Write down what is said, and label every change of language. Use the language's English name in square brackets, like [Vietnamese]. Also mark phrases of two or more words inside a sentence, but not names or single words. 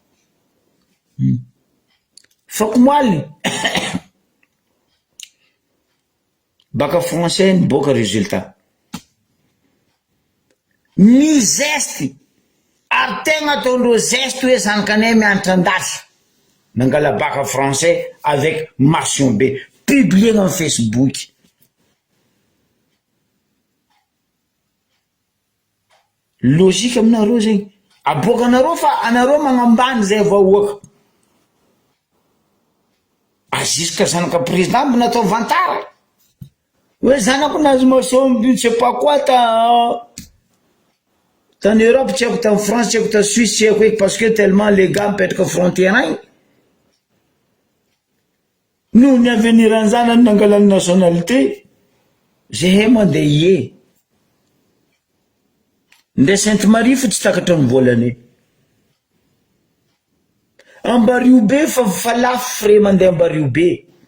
[Malagasy] Fako moaly baka français niboaka résultat. Ny zesty ary tegna ataondreo zesty hoe zanakanay mianatra andafy. Nangala baka [French] français avec mention B, publié dans Facebook. [Malagasy] Logique aminareo zegny. Aboakanareo fa anareo magnambany zay vahoaka. Jusqu'à zanaka président mbo natao vantara. Hoe zanako nazy masomby [French] je sais pas quoi en Europe, [Malagasy] tsy haiko [French] en France, [Malagasy] tsy haiko [French] en Suisse, [Malagasy] tsy haiko [French] parce que tellement les gars [Malagasy] mipetraka frontière agny. Noho ny aveniran'ny zanany nangalany nationalité, zay mandeha ie. Nde Sainte-Marie fa tsy takatra ny volany. Ambaribe fa lafo frais mandeha Ambaribe.